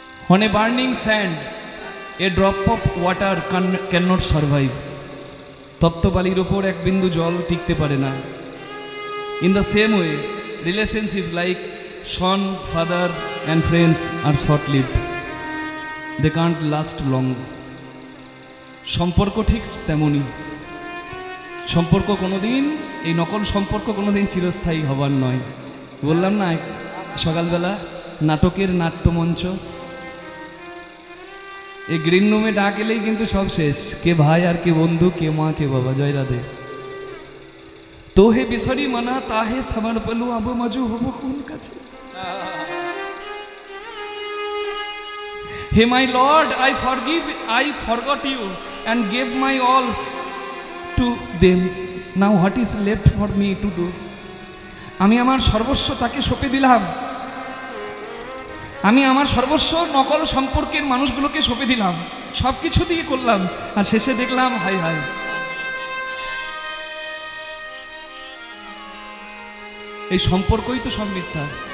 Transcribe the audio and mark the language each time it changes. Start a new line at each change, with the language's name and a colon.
English: On a burning sand, a drop of water cannot survive.
Bangla: তপ্ত বালির উপর এক বিন্দু জল টিকতে পারে না।
English: In the same way, relationships like son, father and friends are short-lived. They can't last long.
Bangla: সম্পর্ক ঠিক তেমনই। সম্পর্ক কোনোদিন, এই নকল সম্পর্ক কোনোদিন চিরস্থায়ী হবার নয়। বললাম না সকালবেলা নাটকের নাট্যমঞ্চ, এই গ্রিন রুমে ডাক এলেই কিন্তু সব শেষ। কে ভাই আর কে বন্ধু, কে মা কে বাবা। জয় রাধে।
Maithili: তোহে বিসরি মনা তাহে সমর্পলো, আব মজু হব কোন কাছে।
English: হে my Lord, I forgot you and gave my all to them. Now what is left for me to do?
Bangla: আমি আমার সর্বস্ব তাকে সঁপে দিলাম। আমি আমার সর্বস্ব নকল সম্পর্কের মানুষগুলোকে সঁপে দিলাম, সব কিছু দিয়ে করলাম, আর শেষে দেখলাম হাই হাই। এই সম্পর্কই তো সব মিথ্যা।